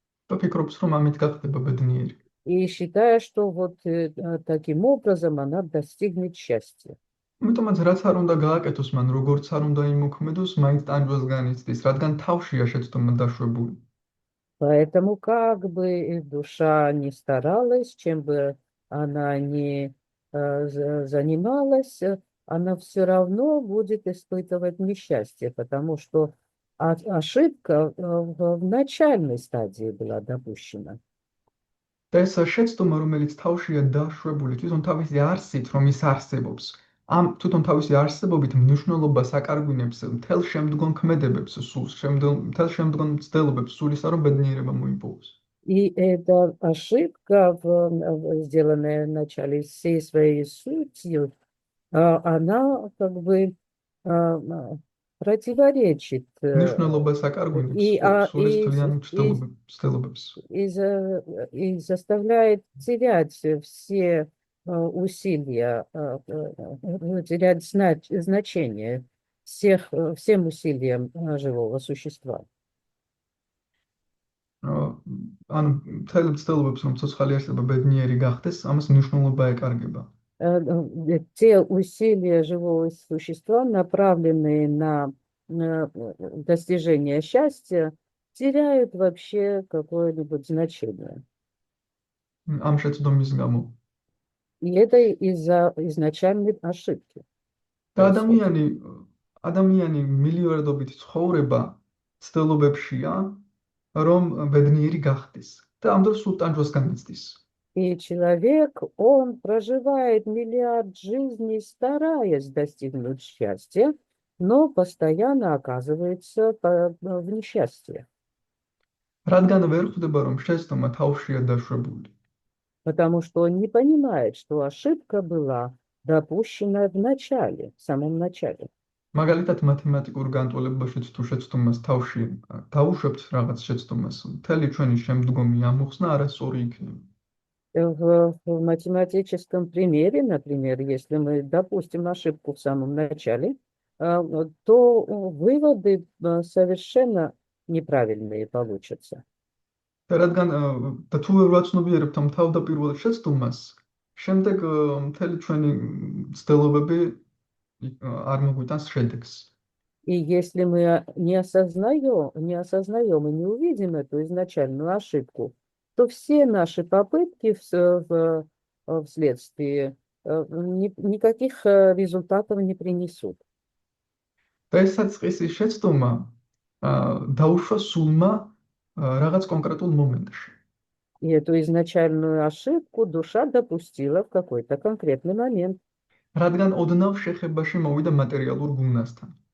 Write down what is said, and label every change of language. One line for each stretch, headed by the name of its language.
Georgian: და ფიქრობს რომ ამით გახდება ბედნიერი.
Russian: И считая, что вот таким образом она достигнет счастья.
Georgian: Ამიტომაც რაც არ უნდა გააკეთოს მან, როგორც არ უნდა იმოქმედოს, მაინც ტანჯვას განიცდის, რადგან თავშია შეცდომა დაშვებული.
Russian: Поэтому как бы душа ни старалась, чем бы она ни занималась, она все равно будет испытывать несчастье, потому что ошибка в начальной стадии была допущена.
Georgian: და ეს შეცდომა, რომელიც თავშია დაშვებული, თვითონ თავისი არსით, რომ ის არსებობს, ამ თვითონ თავისი არსებობით მნიშვნელობას აკარგვინებს მთელ შემდგომ ქმედებებს სულს, მთელ შემდგომ მცდელობებს სულისა, რომ ბედნიერება მოიპოვოს.
Russian: И эта ошибка, сделанная в начале всей своей сутью, она как бы противоречит
Georgian: მნიშვნელობას აკარგვინებს სულის თლიანი მცდელობებს.
Russian: и заставляет терять все усилия, терять значение всем усилиям живого существа.
Georgian: ანუ მთელ მცდელობებს რომ ცოცხალი არსება ბედნიერი გახდეს, ამას მნიშვნელობა ეკარგება.
Russian: Те усилия живого существа, направленные на достижение счастья, теряют вообще какое-либо значение.
Georgian: ამ შეცდომის გამო.
Russian: И это из-за изначальной ошибки.
Georgian: და ადამიანი მილიარდობით ცხოვრება ცდელობებშია, რომ ბედნიერი გახდეს და ამ დროს სულ ტანჯვას განიცდის.
Russian: И человек, он проживает миллиард жизней, стараясь достигнуть счастья, но постоянно оказывается в несчастье.
Georgian: რადგან ვერ ხვდება, რომ შეცდომა თავშია დაშვებული.
Russian: Потому что он не понимает, что ошибка была допущена в начале, в самом начале.
Georgian: მაგალითად მათემატიკურ განტოლებაშიც თუ შეცდომას თავში დაუშვებთ რაღაც შეცდომას, მთელი ჩვენი შემდგომი ამოხსნა არასწორი იქნება.
Russian: В математическом примере, например, если мы допустим ошибку в самом начале, то выводы совершенно неправильные получатся.
Georgian: რადგან და თუ ვერ ვაცნობიერებთ ამ თავდაპირველ შეცდომას, შემდეგ მთელი ჩვენი ცდელობები არ მოგვიტანს შედეგს.
Russian: И если мы не осознаем и не увидим эту изначальную ошибку, то все наши попытки вследствие никаких результатов не принесут.
Georgian: და ეს საწყისი შეცდოма დაუშვა სულმა რაღაც კონკრეტულ მომენტში.
Russian: И эту изначальную ошибку душа допустила в какой-то конкретный момент.
Georgian: რადგან ოდნავ შეხებაში მოვიდა მატერიალურ გუნასთან.